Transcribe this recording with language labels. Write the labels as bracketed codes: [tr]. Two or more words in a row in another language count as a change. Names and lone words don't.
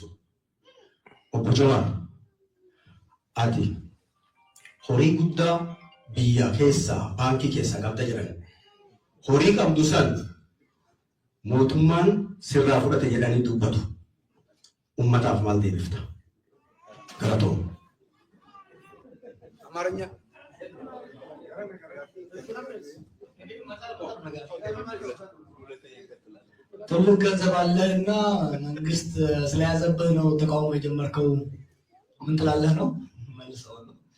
[om] Obbo Jawaar ati horii guddaa biyya keessaa baankii keessaa qabda jedhan horii qabdu san mootummaan sirraa fudhate jedhanii dubbatu uummataaf maal deebifta? Galatoom. [am] አማርኛ ትልቅ ገንዘብ አለህና መንግስት ስለያዘብህ ነው ተቃውሞ የጀመርከው ምን ትላለህ ነው መልሰው ነው